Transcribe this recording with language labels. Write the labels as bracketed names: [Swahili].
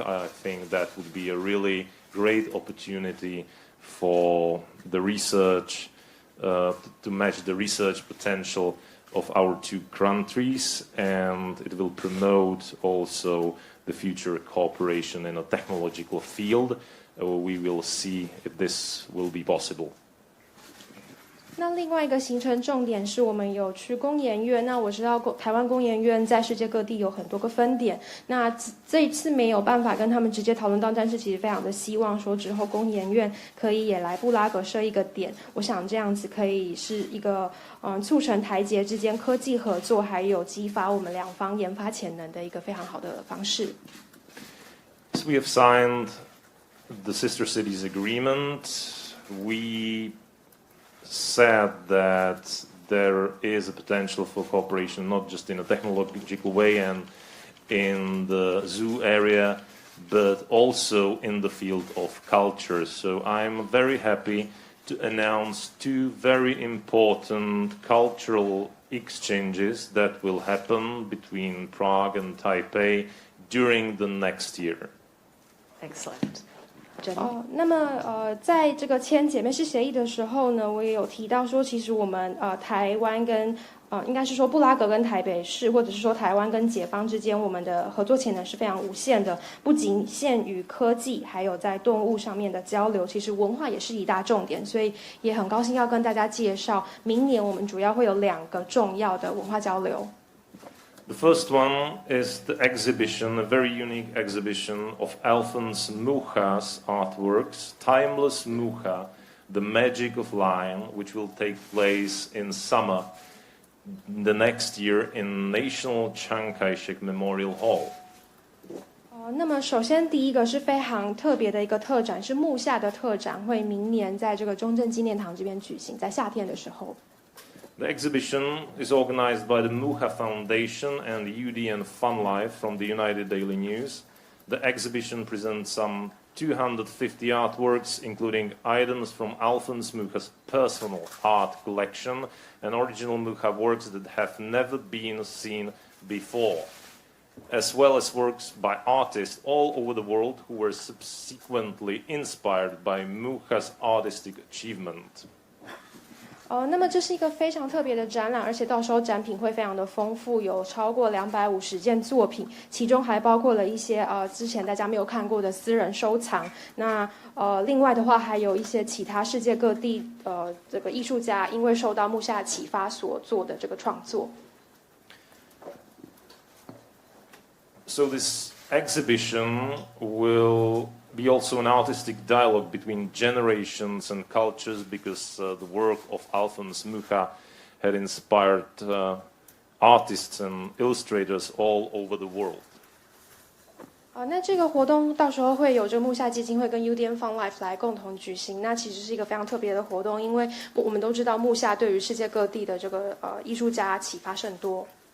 [English] I think that would be a really great opportunity for the research, to match the research potential of our two countries, and it will promote also the future cooperation in a technological field. We will see if this will be possible. [Chinese] 那另外一个行程重点是我们有去工研院。那我知道台湾工研院在世界各地有很多个分点。那这一次没有办法跟他们直接讨论到，但是其实非常的希望说之后工研院可以也来布拉格设一个点。我想这样子可以是一个促成台捷之间科技合作，还有激发我们两方研发潜能的一个非常好的方式。 [English] So we have signed the Sister Cities Agreement. We said that there is a potential for cooperation, not just in a technological way and in the zoo area, but also in the field of culture. So I'm very happy to announce two very important cultural exchanges that will happen between Prague and Taipei during the next year. Excellent. [Chinese] 整理。那么在这个签姐妹市协议的时候呢，我也有提到说，其实我们台湾跟应该是说布拉格跟台北市，或者是说台湾跟解放之间，我们的合作潜能是非常无限的，不仅限于科技，还有在动物上面的交流，其实文化也是一大重点，所以也很高兴要跟大家介绍，明年我们主要会有2个重要的文化交流。 [English] The first one is the exhibition, a very unique exhibition of Alphonse Mucha's artworks, Timeless Mucha, The Magic of Line, which will take place in summer the next year in National Chiang Kai-shek Memorial Hall. [Chinese] 那么首先第一个是非常特别的一个特展，是木下的特展，会明年在这个中正纪念堂这边举行，在夏天的时候。 [English] The exhibition is organized by the Mucha Foundation and UDN Fun Life from the United Daily News. The exhibition presents some 250 artworks, including items from Alphonse Mucha's personal art collection and original Mucha works that have never been seen before, as well as works by artists all over the world who were subsequently inspired by Mucha's artistic achievement. [Chinese] 那么这是一个非常特别的展览，而且到时候展品会非常的丰富，有超过250件作品，其中还包括了一些之前大家没有看过的私人收藏。那另外的话，还有一些其他世界各地这个艺术家因为受到木下启发所做的这个创作。 [English] So this exhibition will be also an artistic dialogue between generations and cultures, because the work of Alphonse Mucha had inspired artists and illustrators all over the world. [Chinese] 那这个活动到时候会有这个木下基金会跟 UDN Fun Life 来共同举行。那其实是一个非常特别的活动，因为我们都知道木下对于世界各地的这个艺术家启发甚多。